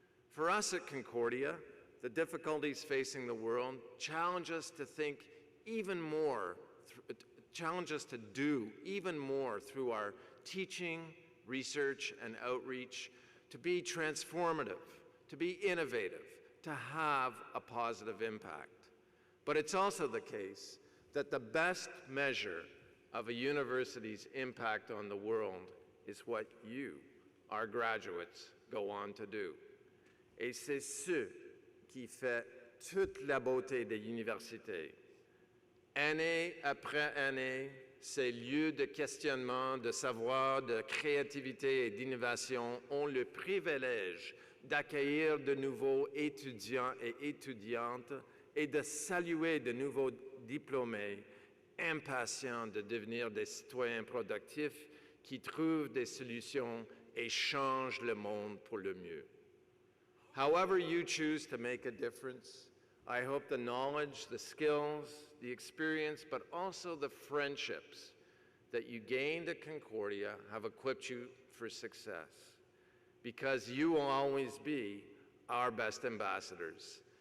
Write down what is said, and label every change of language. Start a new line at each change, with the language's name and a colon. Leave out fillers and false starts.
English: For us at Concordia, the difficulties facing the world challenge us to think even more, challenge us to do even more through our teaching, research, and outreach, to be transformative, to be innovative, to have a positive impact. But it's also the case that the best measure of a university's impact on the world is what you, our graduates, go on to do.
French: Et c'est ce qui fait toute la beauté des universités. Année après année, ces lieux de questionnement, de savoir, de créativité et d'innovation ont le privilège d'accueillir de nouveaux étudiants et étudiantes et de saluer de nouveaux diplômés impatients de devenir des citoyens productifs qui trouvent des solutions et changent le monde pour le mieux.
English: However you choose to make a difference, I hope the knowledge, the skills, the experience, but also the friendships that you gained at Concordia have equipped you for success, because you will always be our best ambassadors.